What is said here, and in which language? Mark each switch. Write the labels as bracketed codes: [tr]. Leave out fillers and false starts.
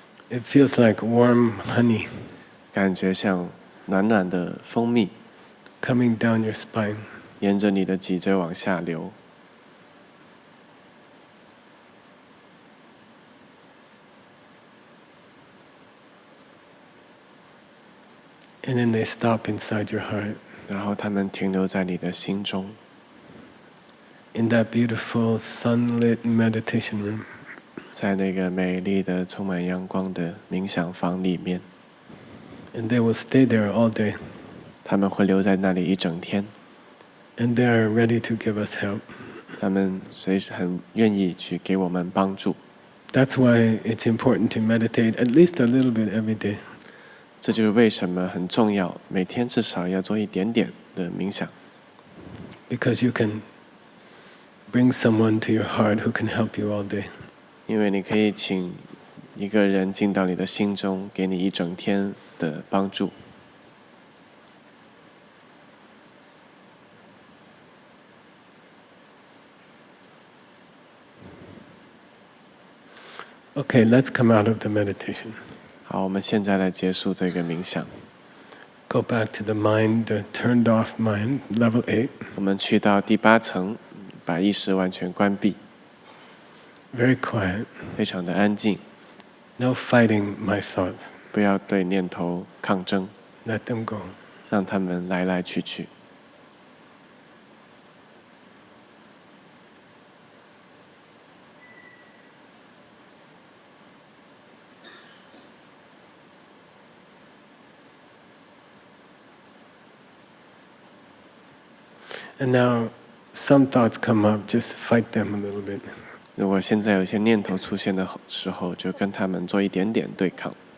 [en] It feels like warm honey [zh] 感觉像暖暖的蜂蜜 [en] coming down your spine. [zh] 沿着你的脊椎往下流。 [en] And then they stop inside your heart. [zh] 然后他们停留在你的心中， [en] In that beautiful sunlit meditation room. [zh] 在那个美丽的充满阳光的冥想房里面， [en] And they will stay there all day. [zh] 他们会留在那里一整天， [en] And they are ready to give us help. [zh] 他们随时很愿意去给我们帮助。 [en] That's why it's important to meditate at least a little bit every day. [zh] 这就是为什么很重要，每天至少要做一点点的冥想， [en] Because you can bring someone to your heart who can help you all day. [zh] 因为你可以请一个人进到你的心中，给你一整天的帮助。 [en] Okay, let's come out of the meditation. [zh] 好，我们现在来结束这个冥想。 [en] Go back to the mind, the turned off mind, level 8. [zh] 我们去到第8层，把意识完全关闭， [en] Very quiet. [zh] 非常的安静， [en] No fighting my thoughts. [zh] 不要对念头抗争， [en] Let them go. [zh] 让他们来来去去。 [en] And now, some thoughts come up, just fight them a little bit. [zh] 如果现在有一些念头出现的时候，就跟他们做一点点对抗。